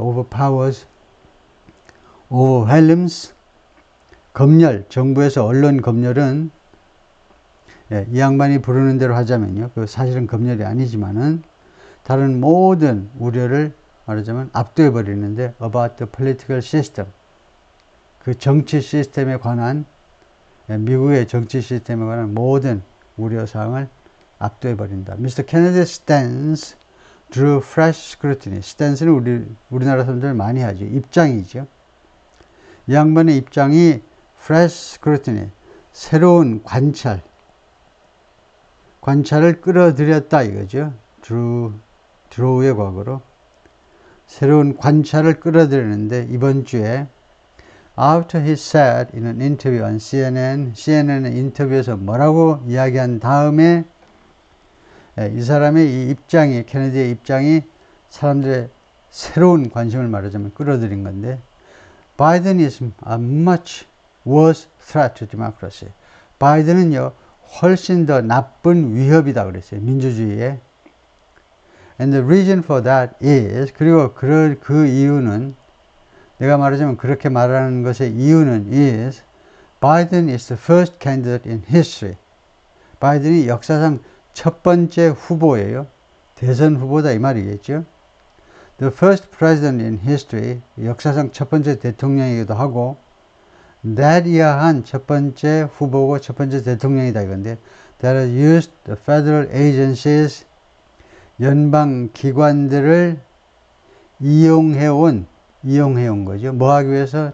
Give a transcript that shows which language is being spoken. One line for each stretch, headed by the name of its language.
English: overpowers, overwhelms,
Korean: 검열, 정부에서 언론 검열은, 이 양반이 부르는 대로 하자면요, 그 사실은 검열이 아니지만은 다른 모든 우려를 말하자면 압도해 버리는데,
English: about the political system,
Korean: 그 정치 시스템에 관한, 미국의 정치 시스템에 관한 모든 우려사항을 압도해 버린다.
English: Mr. Kennedy's stance drew fresh scrutiny.
Korean: stance는 우리나라 사람들 많이 하죠. 입장이죠. 이 양반의 입장이
English: fresh scrutiny,
Korean: 새로운 관찰을 끌어들였다 이거죠. draw의 과거로 새로운 관찰을 끌어들였는데, 이번 주에
English: after he said in an interview on
Korean: CNN의 인터뷰에서 뭐라고 이야기한 다음에, 이 사람의 이 입장이, 케네디의 입장이 사람들의 새로운 관심을 말하자면 끌어들인 건데,
English: Biden is a much worse threat to democracy.
Korean: 바이든은요, 훨씬 더 나쁜 위협이다 그랬어요. 민주주의에.
English: And the reason for that is,
Korean: 그리고 그 이유는, 내가 말하자면 그렇게 말하는 것의 이유는
English: is, Biden is the first candidate in history.
Korean: 바이든이 역사상 첫 번째 후보예요. 대선 후보다 이 말이겠죠.
English: The first president in history,
Korean: 역사상 첫 번째 대통령이기도 하고, that 이하한 첫 번째 후보고 첫 번째 대통령이다 이건데,
English: that has used the federal agencies,
Korean: 연방 기관들을 이용해온 거죠. 뭐 하기 위해서?